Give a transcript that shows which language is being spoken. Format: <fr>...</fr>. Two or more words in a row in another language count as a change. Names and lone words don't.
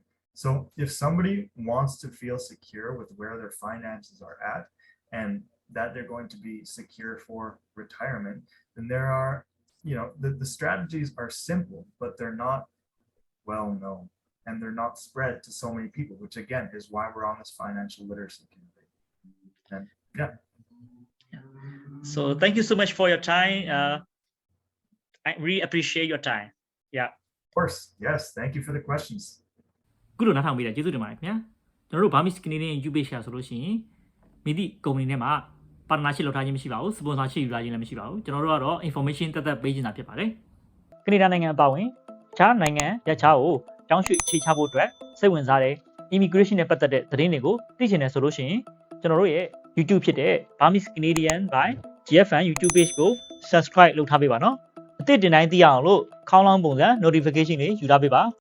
<en>So if somebody wants to feel secure with where their finances are at and that they're going to be secure for retirement, then there are, the strategies are simple, but they're not well known and they're not spread to so many people, which again is why we're on this financial literacy campaign. And yeah. So thank you so much for your time. I really appreciate your time. Yeah. Of course. Yes. Thank you for the questions.</en> <my>ခုလိုနားထောင်ပေးတာကျေးဇူးတင်ပါတယ်ခင်ဗျာကျွန်တော်တို့</my> <en>Burmese Canadian YouTube share</en> <my>ဆိုလို့ရှိရင်မိသည့်ကုမ္ပဏီနဲ့မှာ partnership လုပ်ထားခြင်းမရှိပါဘူး sponsorship ယူထားခြင်းလည်းမရှိပါဘူးကျွန်တော်တို့ကတော့ information သက်သက်ပေးခြင်းတာဖြစ်ပါတယ်ကနေဒါနိုင်ငံအပါအဝင်အခြားနိုင်ငံရပ်ခြားကိုတောင်းရွှေ့အခြေချဖို့အတွက်စိတ်ဝင်စားတဲ့ immigration နဲ့ပတ်သက်တဲ့သတင်းတွေကိုသိချင်တယ်ဆိုလို့ရှိရင်ကျွန်တော်တို့ရဲ့ YouTube ဖြစ်တဲ့ Burmese Canadian by GFN YouTube page ကို subscribe လုပ်ထားပေးပါနော်အသစ်တင်တိုင်းသိရအောင်လို့ခေါင်းလောင်းပုံစံ notification တွေယူထားပေးပါ</my>